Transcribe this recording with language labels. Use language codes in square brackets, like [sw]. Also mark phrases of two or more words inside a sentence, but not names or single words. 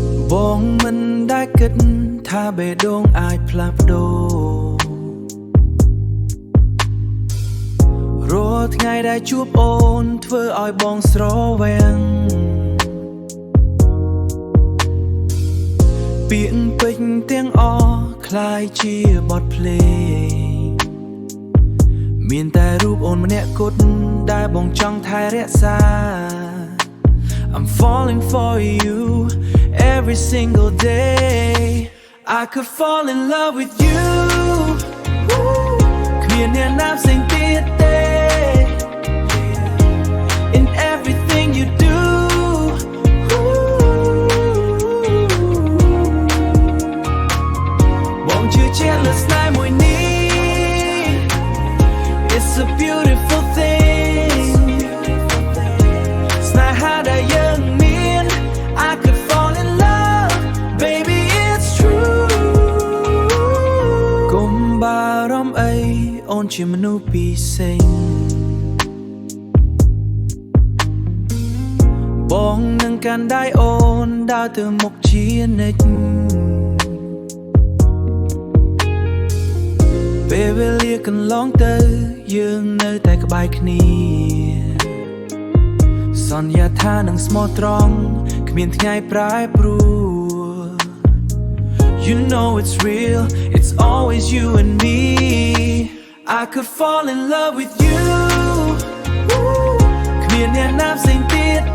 [km] បងមិនដែលគិតថាបេះដូងអាចផ្លាស់ប្ដូររាល់ថ្ងៃដែលជួបអូនធ្វើឲ្យបងស្រវាំង ពាក្យពេចន៍ទាំងអស់คล้ายជាបទភ្លេងមានតែរូបអូនម្នាក់គត់ដែលបងចង់ថែរក្សា [en] I'm falling for you every single day I could fall in love with you [km] គ្មានអ្នកណាផ្សេងទៀតទេ [en] In everything you do [km] បងជឿជាក់លើស្នេហ៍មួយនេះ [en] It's a beautiful thing [km] ស្នេហាដែលយើងមាន [en] I could fall in love baby it's true [km] កុំបារម្ភអីអូនជាមនុស្សពិសេសបងនឹងកាន់ដៃអូនដើរទៅមុខជានិច្ច ពេលវេលាកន្លងទៅយើងនៅតែក្បែរគ្នាសន្យាថានឹងស្មោះត្រង់គ្មានថ្ងៃប្រែប្រួល [en] You know it's real it's always you and me I could fall in love with you [km] គ្មានអ្នកណាផ្សេងទៀត